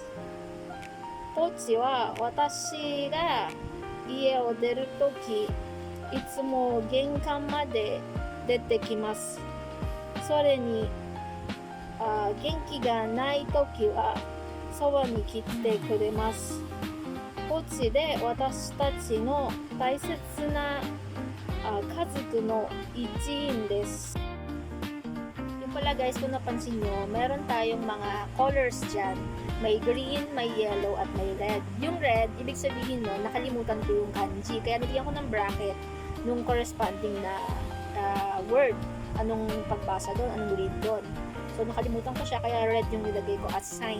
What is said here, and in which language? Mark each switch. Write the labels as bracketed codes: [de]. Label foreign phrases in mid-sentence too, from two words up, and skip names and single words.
[ja] ポチは私が家を出るとき、いつも玄関まで出てきます。それに元気がないときはそばに来てくれます。ポチで私たちの大切な家族の一員です。 [tl] Yung pala guys, kung napansin nyo, meron tayong mga colors dyan. May green, may yellow, at may red. Yung red, ibig sabihin nun, nakalimutan ko yung kanji. Kaya nilagyan ko ng bracket nung corresponding na word. Anong pagbasa doon, anong read doon. So, nakalimutan ko siya, kaya red yung nilagay ko [en] as sign.